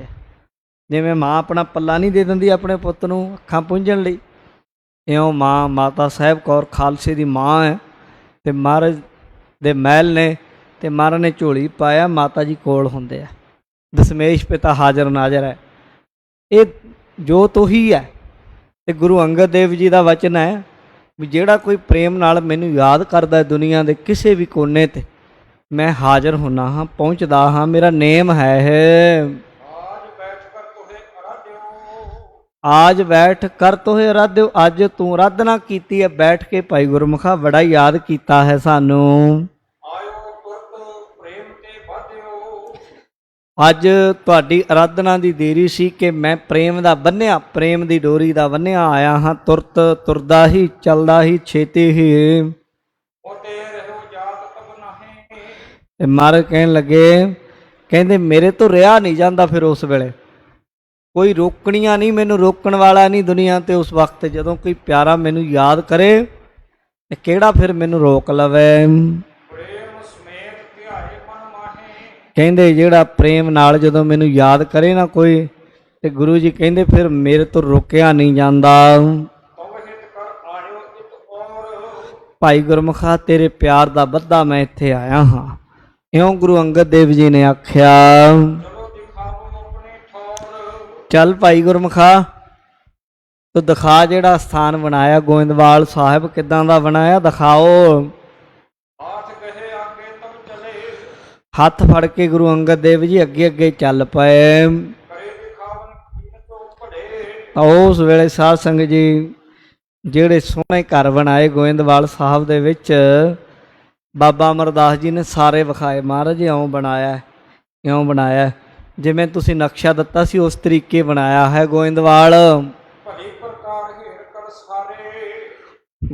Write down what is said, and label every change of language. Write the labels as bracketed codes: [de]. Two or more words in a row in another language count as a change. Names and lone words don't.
[pa] ਜਿਵੇਂ ਮਾਂ ਆਪਣਾ ਪੱਲਾ ਨਹੀਂ ਦੇ ਦਿੰਦੀ ਆਪਣੇ ਪੁੱਤ ਨੂੰ ਅੱਖਾਂ ਪੁੰਝਣ ਲਈ, ਇਉਂ ਮਾਂ ਮਾਤਾ ਸਾਹਿਬ ਕੌਰ ਖਾਲਸੇ ਦੀ ਮਾਂ ਹੈ, ਤੇ ਮਹਾਰਾਜ ਦੇ ਮਹਿਲ ਨੇ, ਤੇ ਮਹਾਰਾਜ ਨੇ ਝੋਲੀ ਪਾਇਆ, ਮਾਤਾ ਜੀ ਕੋਲ ਹੁੰਦੇ ਆ, ਦਸ਼ਮੇਸ਼ ਪਿਤਾ ਹਾਜ਼ਰ ਨਾਜ਼ਰ ਹੈ। ਇਹ ਜੋਤ ਉਹੀ ਹੈ। ਤੇ ਗੁਰੂ ਅੰਗਦ ਦੇਵ ਜੀ ਦਾ ਵਚਨ ਹੈ ਵੀ ਜਿਹੜਾ ਕੋਈ ਪ੍ਰੇਮ ਨਾਲ ਮੈਨੂੰ ਯਾਦ ਕਰਦਾ ਦੁਨੀਆ ਦੇ ਕਿਸੇ ਵੀ ਕੋਨੇ ਤੇ, ਮੈਂ ਹਾਜ਼ਰ ਹੁੰਨਾ ਹਾਂ, ਪਹੁੰਚਦਾ ਹਾਂ, ਮੇਰਾ ਨੇਮ ਹੈ ਇਹ। [bra] आज बैठ कर ਆਜ ਬੈਠ ਕਰ तोहे आराध्यो ਤੋਹੇ ਅਰਾਧਿਓ, [pa] ਅੱਜ ਤੂੰ ਅਰਾਧਨਾ ਕੀਤੀ ਹੈ ਬੈਠ ਕੇ ਭਾਈ ਗੁਰਮੁਖਾ, ਬੜਾ ਯਾਦ ਕੀਤਾ ਹੈ ਸਾਨੂੰ। [bra] आयो तुरत प्रेम ते बाध्यो [pa] ਅੱਜ ਤੁਹਾਡੀ ਅਰਾਧਨਾ ਦੀ ਦੇਰੀ ਸੀ ਕਿ ਮੈਂ ਪ੍ਰੇਮ ਦਾ ਬੰਨਿਆ, ਪ੍ਰੇਮ ਦੀ ਡੋਰੀ ਦਾ ਬੰਨਿਆ ਆਇਆ ਹਾਂ, ਤੁਰਤ ਤੁਰਦਾ ਹੀ ਚੱਲਦਾ ਹੀ ਛੇਤੀ ਹੀ। [bra] होते रहो जात तब नहीं [pa] ਤੇ ਮਹਾਰਾਜ ਕਹਿਣ ਲੱਗੇ, ਕਹਿੰਦੇ ਮੇਰੇ ਤੋਂ ਰਿਹਾ ਨਹੀਂ ਜਾਂਦਾ ਫਿਰ ਉਸ ਵੇਲੇ, ਕੋਈ ਰੋਕਣੀਆਂ ਨਹੀਂ, ਮੈਨੂੰ ਰੋਕਣ ਵਾਲਾ ਨਹੀਂ ਦੁਨੀਆ ਤੇ ਉਸ ਵਕਤ। ਜਦੋਂ ਕੋਈ ਪਿਆਰਾ ਮੈਨੂੰ ਯਾਦ ਕਰੇ ਤੇ ਕਿਹੜਾ ਫਿਰ ਮੈਨੂੰ ਰੋਕ ਲਵੇ। [bra] प्रेम समेत ध्याए मन माहे [pa] ਕਹਿੰਦੇ ਜਿਹੜਾ ਪ੍ਰੇਮ ਨਾਲ ਜਦੋਂ ਮੈਨੂੰ ਯਾਦ ਕਰੇ ਨਾ ਕੋਈ, ਤੇ ਗੁਰੂ ਜੀ ਕਹਿੰਦੇ ਫਿਰ ਮੇਰੇ ਤੋਂ ਰੋਕਿਆ ਨਹੀਂ ਜਾਂਦਾ। [bra] तब हित कर आयो इत और [pa] ਭਾਈ ਗੁਰਮੁਖਾ ਤੇਰੇ ਪਿਆਰ ਦਾ ਬੱਧਾ ਮੈਂ ਇੱਥੇ ਆਇਆ ਹਾਂ, ਇਉਂ ਗੁਰੂ ਅੰਗਦ ਦੇਵ ਜੀ ਨੇ ਆਖਿਆ। [bra] चलो दिखाओ अपने ठौर [pa] ਚੱਲ ਭਾਈ ਗੁਰਮੁਖਾ ਤੂੰ ਦਿਖਾ ਜਿਹੜਾ ਸਥਾਨ ਬਣਾਇਆ ਗੋਇੰਦਵਾਲ ਸਾਹਿਬ, ਕਿੱਦਾਂ ਦਾ ਬਣਾਇਆ ਦਿਖਾਓ। [bra] हाथ गहे आगे तब चले [pa] ਹੱਥ ਫੜ ਕੇ ਗੁਰੂ ਅੰਗਦ ਦੇਵ ਜੀ ਅੱਗੇ ਅੱਗੇ ਚੱਲ ਪਏ। [bra] करे दिखावन कीन तो पढ़े [pa] ਉਸ ਵੇਲੇ ਸਾਧ ਸੰਗਤ ਜੀ ਜਿਹੜੇ ਸੋਹਣੇ ਘਰ ਬਣਾਏ ਗੋਇੰਦਵਾਲ ਸਾਹਿਬ ਦੇ ਵਿੱਚ, ਬਾਬਾ ਅਮਰਦਾਸ ਜੀ ਨੇ ਸਾਰੇ ਵਿਖਾਏ। ਮਹਾਰਾਜ ਇਉਂ ਬਣਾਇਆ ਹੈ, ਇਉਂ ਬਣਾਇਆ ਹੈ। ਜਿਵੇਂ ਤੁਸੀਂ ਨਕਸ਼ਾ ਦਿੱਤਾ ਸੀ ਉਸ ਤਰੀਕੇ ਬਣਾਇਆ ਹੈ ਗੋਇੰਦਵਾਲ। [bra] ਭਲੀ ਪ੍ਰਕਾਰ ਹੇਰ ਕਰ ਸਾਰੇ।